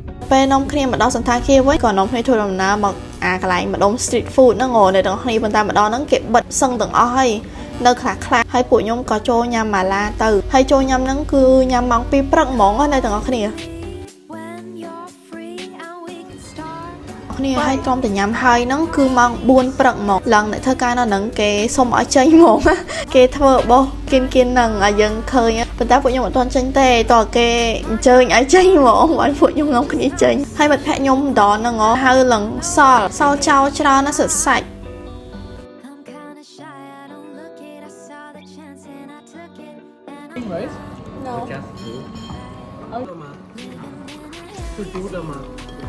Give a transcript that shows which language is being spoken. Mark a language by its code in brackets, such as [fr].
[km] ពេលនាំគ្នាមកដល់សន្តាគារវិញក៏នាំគ្នាធ្វើដំណើរមកកន្លែងម្ដុំ street food ហ្នឹងនៅទាំងគ្នាប៉ុន្តែម្ដងហ្នឹងគេបិទសឹងទាំងអស់ហើយនៅខ្លះហើយពួកខ្ញុំក៏ចូលញ៉ាំម៉ាឡាទៅហើយចូលញ៉ាំហ្នឹងគឺញ៉ាំម៉ោង 2 ព្រឹកហ្មងនៅទាំងអស់គ្នា [en] When you're free and we can start [km] គ្នាហើយក្រុមតែញ៉ាំហើយហ្នឹងគឺម៉ោង 4 ព្រឹកហ្មងឡើងអ្នកធ្វើការនៅហ្នឹងគេសុំឲ្យចេញហ្មងគេធ្វើរបស់គៀនហ្នឹងឲ្យយើងឃើញប៉ុន្តែពួកខ្ញុំអត់ទាន់ចេញទេតើគេអញ្ជើញឲ្យចេញហ្មងបានពួកខ្ញុំនាំគ្នាចេញហើយមិត្តភ័ក្ដិខ្ញុំម្ដងហ្នឹងហៅឡើងសល់ចោលច្រើនណាស់សិតសាច់ [en] I'm kinda shy, I don't look it. I saw the chance and I took it. And I Right? No. Just two. Dama. Two dama.